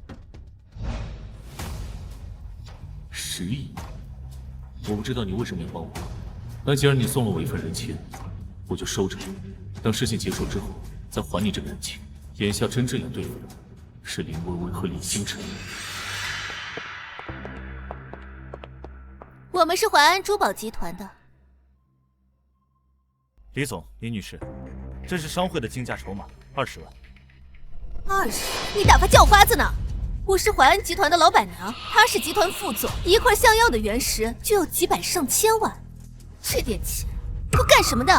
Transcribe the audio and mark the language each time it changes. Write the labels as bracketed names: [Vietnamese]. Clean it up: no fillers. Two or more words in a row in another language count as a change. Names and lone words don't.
[Chinese] 10 億，我不知道你為什麼要幫我，那既然你送了我一份人情，我就收着，等事情結束之後再還你這個人情。眼下真正要對付的是林薇薇和李星辰。我們是淮安珠寶集團的。李總、李女士，這是商會的競價籌碼，20萬。 20？你打發叫花子呢？我是淮安集團的老闆娘，他是集團副總，一塊像樣的原石就要幾百上千萬，這點錢夠幹什麼的？